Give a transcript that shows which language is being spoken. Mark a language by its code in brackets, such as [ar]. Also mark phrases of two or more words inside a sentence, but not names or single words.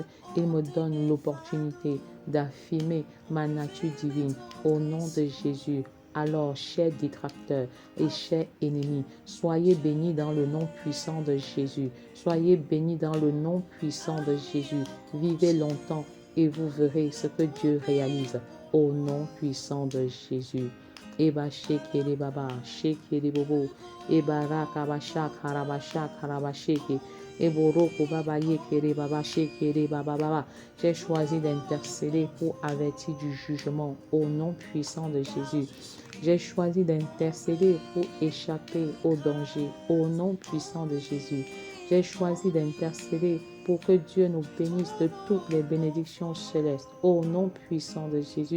[fr] Il me donne l'opportunité d'affirmer ma nature divine au nom de Jésus. Alors, chers détracteurs et chers ennemis, soyez bénis dans le nom puissant de Jésus. Soyez bénis dans le nom puissant de Jésus. Vivez longtemps et vous verrez ce que Dieu réalise au nom puissant de Jésus. Eba shekere baba, shekere bobo, eba rakabasha karabasha karabasheke. J'ai choisi d'intercéder pour avertir du jugement au nom puissant de Jésus. J'ai choisi d'intercéder pour échapper au danger au nom puissant de Jésus. J'ai choisi d'intercéder pour que Dieu nous bénisse de toutes les bénédictions célestes au nom puissant de Jésus.